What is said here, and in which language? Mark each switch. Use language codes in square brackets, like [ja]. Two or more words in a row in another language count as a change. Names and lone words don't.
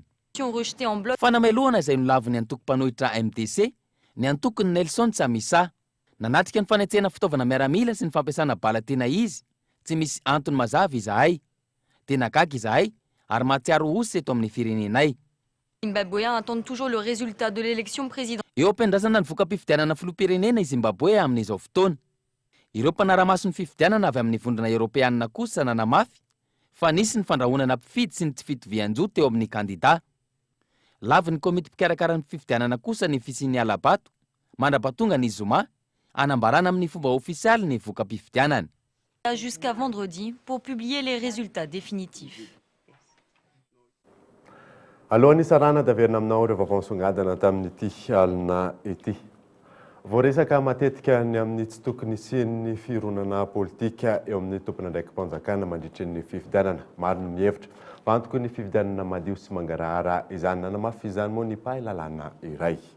[mg] Fanamelohana izay nolaviny antoko-mpanohitra MDC ny antokony Nelson Chamisa nanatrika ny fanetsena fitaovana miaramila sy ny fampiasana bala tena izy tsy misy antony mazava izahay. Tena gaga izahay ary mahatsiaro osy eto amin'ny firenenay. [fr] Zimbabwéens attendent toujours le résultat de l'élection présidentielle. [mg] Eo ampendrasana ny voka-pifidianana filoham-pirenena i Zimbabwe amin'izao fotoana. Ireo mpanara-maso ny fifidianana avy amin'ny vondrona Europeanina kosa nanamafy fa nisy ny fandrahonana mpifidy sy ny tsy fitovian-jo teo amin'ny kandida. Lavy ny komity mpikarakara ny fifidianana kosa ny fisian'ny alabato mandrapatonga ny Zuma anambarana amin'ny fomba ofisialy ny voka-pifidianana. [fr] Jusqu'à vendredi pour publier les résultats définitifs. [mg] Alohan'ny sarana daverina aminao ireo vaovao misongadina tamin'ity alina ity. Voaresaka matetika ny amin'ny tsy tokony isian'ny fironana politika eo amin'ny tompon'andraiki-mpanjakana mandritra ny fifidianana. Maro no mihevitra fa antoko ny fifidianana madio sy mangarahara izany nanamafy izany moa ny pahalalana iray.